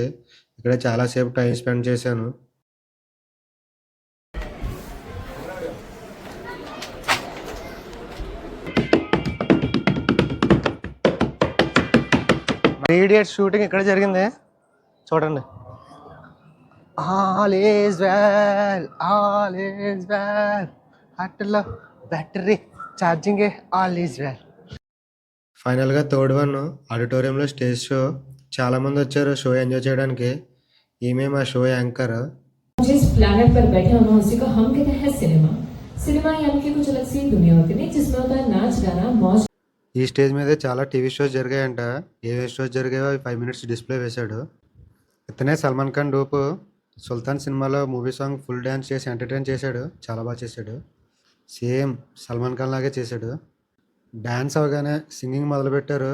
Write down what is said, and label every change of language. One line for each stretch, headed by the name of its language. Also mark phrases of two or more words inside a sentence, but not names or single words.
Telugu: ఇక్కడ చాలాసేపు
English: time spend
Telugu: చేశాను. ఇడియట్ షూటింగ్ ఇక్కడ జరిగింది, చూడండి.
English: All is well, all is well, అట్లా battery charging, all is well.
Telugu: ఫైనల్గా
English: third one
Telugu: ఆడిటోరియంలో
English: stage show.
Telugu: చాలామంది వచ్చారు
English: show enjoy
Telugu: చేయడానికి. ఈమె మా
English: show anchor.
Hindi: जिस प्लैनेट पर बैठे होना उसी को हम कहते हैं सिनेमा। सिनेमा यानी कि कुछ अलग सी दुनिया होती है जिसमें होता है नाच गाना मौज।
Telugu: ఈ స్టేజ్ మీదే చాలా
English: TV shows
Telugu: జరిగాయంట. ఏవే షోస్ జరిగాయో అవి 5
English: minutes display
Telugu: వేశాడు. ఇతనే సల్మాన్ ఖాన్ డూపు. సుల్తాన్ సినిమాలో
English: movie song full dance
Telugu: చేసి ఎంటర్టైన్ చేశాడు. చాలా బాగా చేశాడు. సేమ్ సల్మాన్ ఖాన్ లాగే చేశాడు. డ్యాన్స్ అవగానే సింగింగ్ మొదలుపెట్టారు.